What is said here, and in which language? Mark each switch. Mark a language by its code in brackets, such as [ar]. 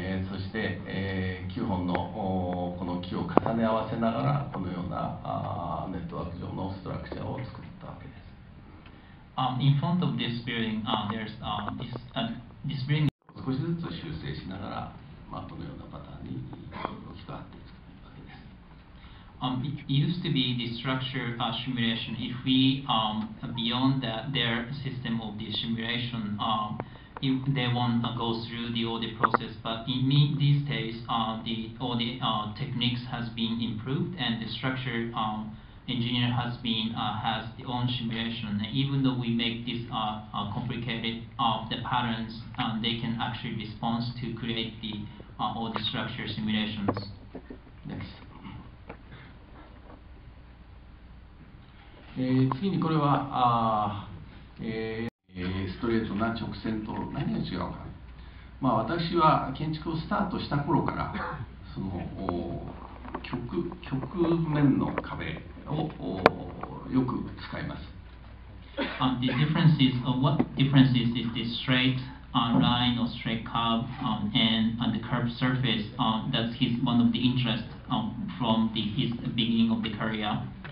[ja] そして、9本のこの木を重ね合わせながらこのようなネットワーク上のストラクチャーを作ったわけです。 [en] In front of this building, there's this building. [ja] 少しずつ修正しながら、このようなパターンに置き換わっていくわけです。 [en] It used to be the structure simulation. If we beyond their system of the simulation, if they want to go through all the process, but in these days, all the techniques has been improved, and the structure engineer has their own simulation. And even though we make this complicated the patterns, they can actually respond to create all the structure simulations. Next. [ja] 次にこれはストレートな直線と何が違うか。私は建築をスタートした頃からその曲面の壁をよく使います。 [en] The difference is what difference is the straight line or straight curve and the curved surface. That's one of the interest from his beginning of the career.